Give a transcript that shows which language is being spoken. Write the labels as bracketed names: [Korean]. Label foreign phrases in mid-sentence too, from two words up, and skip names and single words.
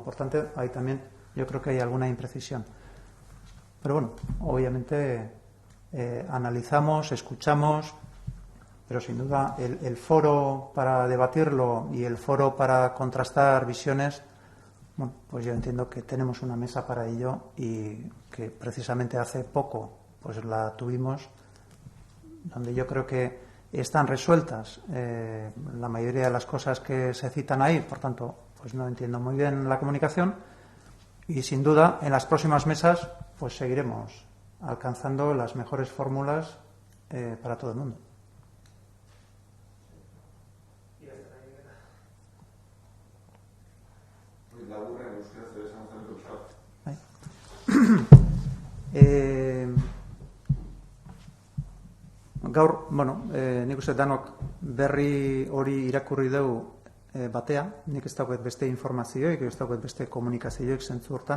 [Spanish] Por tanto, ahí también yo creo que hay alguna imprecisión. Pero bueno, obviamente analizamos, escuchamos, pero sin duda el foro para debatirlo y el foro para contrastar visiones, bueno, pues yo entiendo que tenemos una mesa para ello y que precisamente hace poco pues la tuvimos, donde yo creo que están resueltas la mayoría de las cosas que se citan ahí. Por tanto, pues no entiendo muy bien la comunicación y sin duda en las próximas mesas pues seguiremos alcanzando las mejores fórmulas para todo el mundo. [Basque] Gaur, bueno, nik uste danok berri hori irakurri dugu batea, nik ez dauket beste informazioik, ez dauket beste komunikazioik zentzu hortan.